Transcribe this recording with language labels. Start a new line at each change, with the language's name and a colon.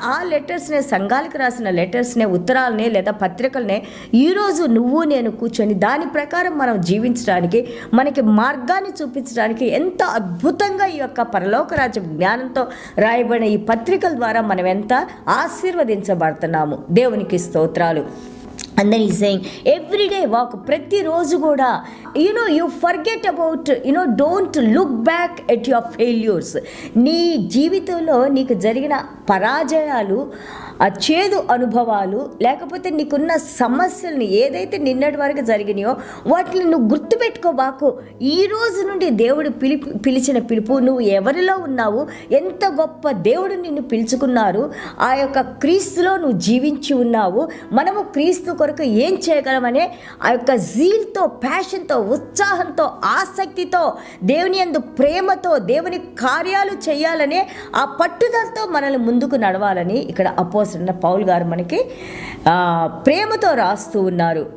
Telugu: ఆ లెటర్స్నే, సంఘాలకు రాసిన లెటర్స్నే, ఉత్తరాలనే లేదా పత్రికలనే ఈరోజు నువ్వు నేను కూర్చొని దాని ప్రకారం మనం జీవించడానికి, మనకి మార్గాన్ని చూపించడానికి ఎంతో అద్భుతంగా ఈ యొక్క పరలోక రాజ్య జ్ఞానంతో రాయబడిన ఈ పత్రికల ద్వారా మనం ఎంత ఆశీర్వదించబడుతున్నాము. దేవునికి స్తోత్రాలు.
English: And then he's saying every day walk,
Telugu: ప్రతిరోజు కూడా
English: you forget about, don't look back at your failures.
Telugu: నీ జీవితంలో నీకు జరిగిన పరాజయాలు ఆ చేదు అనుభవాలు, లేకపోతే నీకున్న సమస్యల్ని ఏదైతే నిన్నటి వరకు జరిగినాయో వాటిని నువ్వు గుర్తుపెట్టుకోబాకు. ఈ రోజు నుండి దేవుడు పిలిచిన పిలుపు, నువ్వు ఎవరిలో ఉన్నావు, ఎంత గొప్ప దేవుడు నిన్ను పిలుచుకున్నారు, ఆ యొక్క క్రీస్తులో నువ్వు జీవించి ఉన్నావు, మనము క్రీస్తు కొరకు ఏం చేయగలమనే ఆ యొక్క జీల్తో, ప్యాషన్తో, ఉత్సాహంతో, ఆసక్తితో, దేవుని యందు ప్రేమతో, దేవుని కార్యాలు చేయాలనే ఆ పట్టుదలతో మనల్ని ముందుకు నడవాలని ఇక్కడ అపోస్తలుడైన పౌలు గారు మనకి ప్రేమతో రాస్తూ ఉన్నారు.